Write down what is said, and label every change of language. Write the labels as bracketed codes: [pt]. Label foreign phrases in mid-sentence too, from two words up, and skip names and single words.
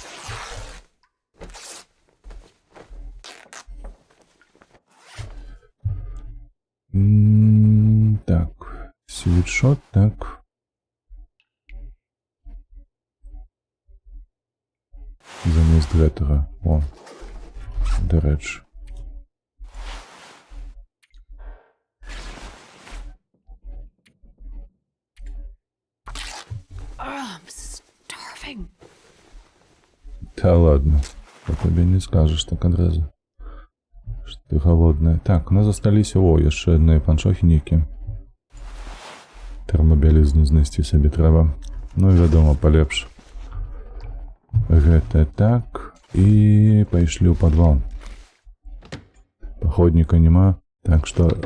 [be] Так, свитшот, так. Замест гэтага. О, дарэчы. [en] I'm starving. [ru] Да ладно. По тебе не скажешь [be] так адразу. [ru] Што ты голодная. [be] Так, у нас засталіся, яшчэ адныя панчохі нейкія. Тэрмабялізну знайсці сабе трэба. Ну і вядома, палепш. Гэта так. І пайшлі ў падвал. Паходніка няма. Так што...